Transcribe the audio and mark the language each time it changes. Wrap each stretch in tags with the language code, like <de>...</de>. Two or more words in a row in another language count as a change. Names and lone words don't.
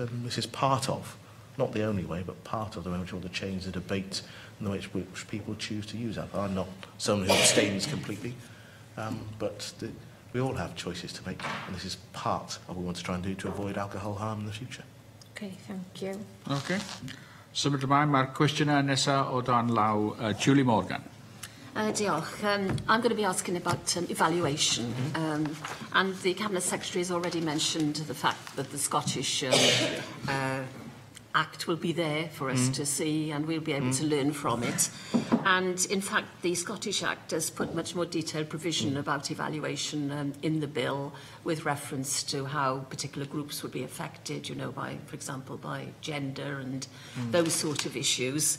<en>And this is part of, not the only way, but part of the way in which we want to change the debate and the way in which people choose to use alcohol. I'm not someone who abstains completely, but we all have choices to make, and this is part of what we want to try and do to avoid alcohol harm in the future. Okay, thank you. Okay.</en> <cy>Symud ymlaen, mae'r cwestiynau nesaf o dan law Julie Morgan. Diolch.</cy> <en>I'm going to be asking about evaluation. And the Cabinet Secretary has already mentioned the fact that the Scottish Act will be there for us to see, and we'll be able to learn from it. And in fact, the Scottish Act does put much more detailed provision about evaluation in the bill, with reference to how particular groups would be affected, you know, by, for example, by gender and those sort of issues.</en>